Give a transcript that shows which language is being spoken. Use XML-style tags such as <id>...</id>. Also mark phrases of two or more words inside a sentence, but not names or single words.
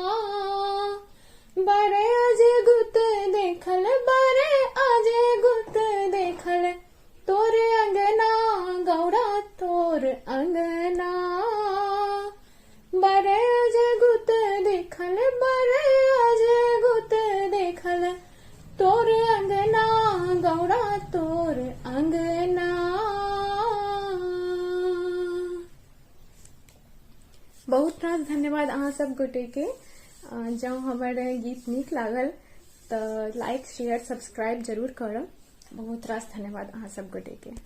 <mai>बड़े अजगुत देखल, बड़े अजगुत देखल, तोर अंगना, गौड़ा तोर अंगना, बड़े अजगुत देखल, बड़े अजगुत देखल, तोर अंगना, गौड़ा तोर अंगना। बहुत रास धन्यवाद अहाँ सब गोटे के। जँ हमर गीत नीक लागल तो</mai> <en>like share subscribe</en> <mai>जरूर करब। बहुत रास धन्यवाद अहाँ सब गोटे के।</mai>